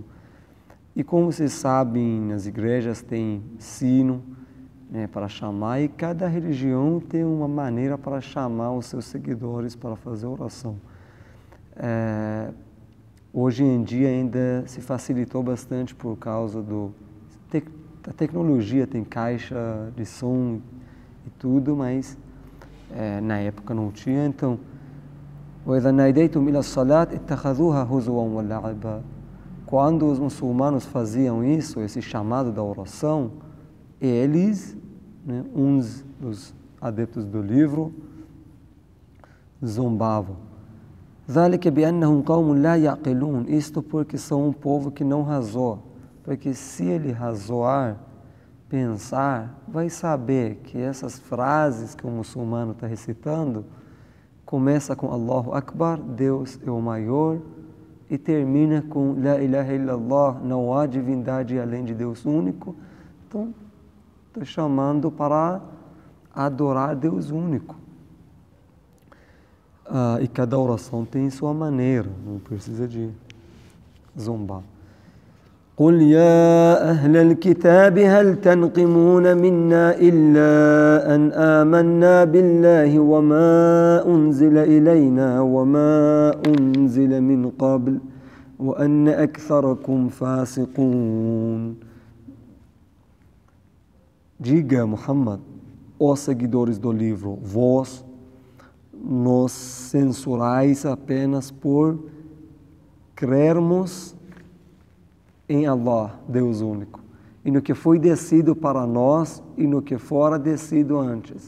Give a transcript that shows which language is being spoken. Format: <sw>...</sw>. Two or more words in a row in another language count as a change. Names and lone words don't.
<pt>E como vocês sabem, nas igrejas tem sino, né, para chamar, e cada religião tem uma maneira para chamar os seus seguidores para fazer oração. Hoje em dia ainda se facilitou bastante por causa da tecnologia, tem caixa de som e tudo, mas na época não tinha, então</pt> <ar>وَإِذَا نَادَيْتُمْ إِلَى الصَّلَاةِ اتَّخَذُوهَا هُزُوًا وَلَعِبًا.</ar> <pt>Quando os muçulmanos faziam isso, esse chamado da oração, eles, né, uns dos adeptos do livro, zombavam.</pt> <ar>ذَلِكَ بِأَنَّهُمْ قَوْمٌ لَا يَعْقِلُونَ.</ar> <pt>Isto porque são um povo que não razoa. Porque se ele razoar, pensar, vai saber que essas frases que o muçulmano está recitando começa com</pt> <ar>الله أكبر,</ar> <pt>Deus é o maior, e termina com</pt> <ar>لا إله إلا الله,</ar> <pt>não há divindade além de Deus único. Então, está chamando para adorar Deus único. E cada oração tem sua maneira, não precisa de zombar.</pt> <ar>قُلْ يَا أَهْلَ الْكِتَابِ هَلْ تَنْقِمُونَ مِنَّا إِلَّا أَنْ آمَنَّا بِاللَّهِ وَمَا أُنْزِلَ إِلَيْنَا وَمَا أُنْزِلَ مِنْ قَبْلُ وَأَنَّ أَكْثَرَكُمْ فَاسِقُونَ.</ar> <pt>Diga, Muhammad, ó seguidores do livro, vós nos censurais apenas por crermos em Allah, Deus único, e no que foi descido para nós e no que fora descido antes.</pt>